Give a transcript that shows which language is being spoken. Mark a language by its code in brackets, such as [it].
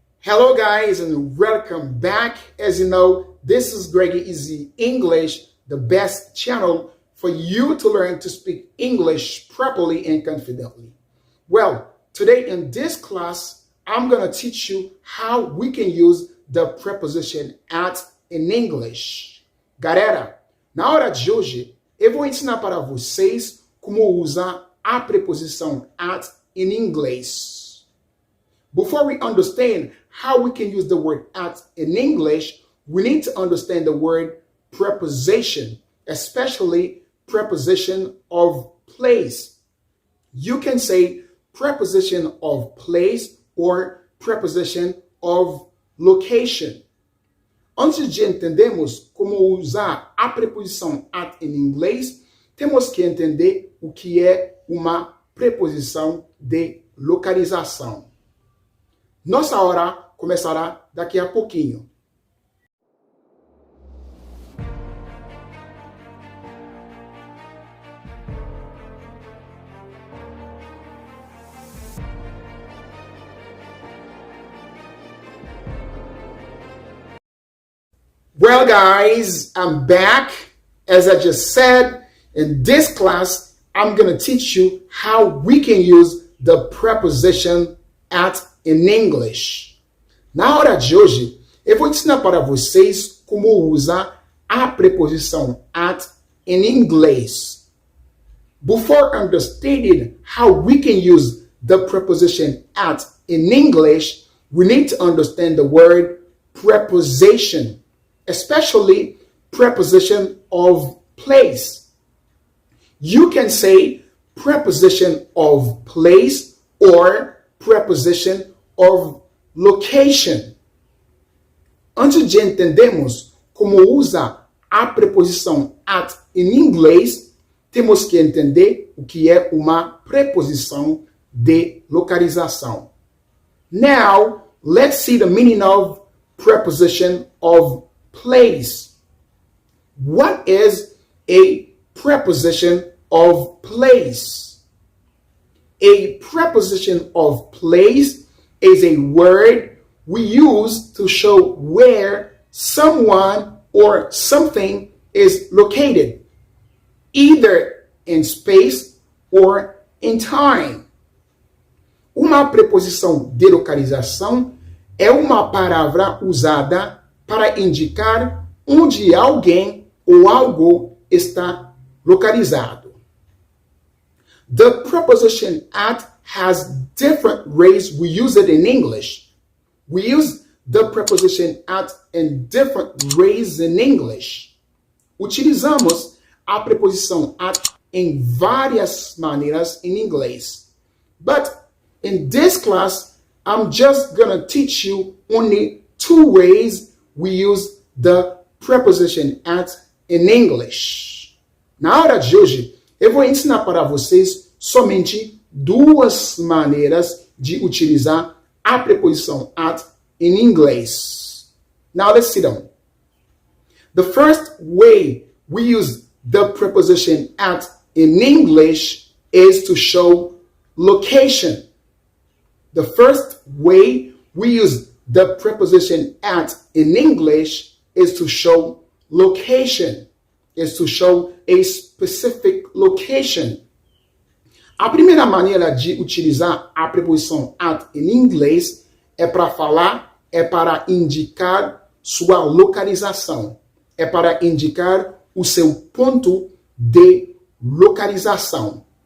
[en] Hello guys and welcome back. As you know, this is Greggy Easy English, the best channel for you to learn to speak English properly and confidently. Well, today in this class, I'm going to teach you how we can use the preposition at in English. [pt] Galera, na hora de hoje, eu vou ensinar para vocês como usar a preposição at in inglês. [en] Before we understand how we can use the word at in English, we need to understand the word preposition, especially preposition of place. You can say preposition of place or preposition of location. [pt] Antes de entendermos como usar a preposição at em inglês, temos que entender o que é uma preposição de localização. Nossa hora começará daqui a pouquinho. [en] Well, guys, I'm back. As I just said, in this class, I'm going to teach you how we can use the preposition at in English. [pt] Na hora de hoje, eu vou ensinar para vocês como usar a preposição at in inglês. [en] Before understanding how we can use the preposition at in English, we need to understand the word preposition, especially preposition of place. You can say preposition of place or preposition of location. [pt] Antes de entendermos como usa a preposição at em inglês, temos que entender o que é uma preposição de localização. [en] Now, let's see the meaning of preposition of place. What is a preposition of place? A preposition of place is a word we use to show where someone or something is located, either in space or in time. [pt] Uma preposição de localização é uma palavra usada para indicar onde alguém ou algo está localizado. [en] The preposition at has different ways we use it in English. We use the preposition at in different ways in English. [pt] Utilizamos a preposição at em várias maneiras em inglês. [en] But in this class, I'm just going to teach you only two ways we use the preposition at in English. [pt] Na hora de hoje, eu vou ensinar para vocês somente duas maneiras de utilizar a preposição at in inglês. [en] Now let's sit down. The first way we use the preposition at in English is to show location. The first way we use the preposition at in English is to show location, is to show a specific location. [pt] A primeira maneira de utilizar a preposição at em inglês é para falar, é para indicar sua localização, é para indicar o seu ponto de localização.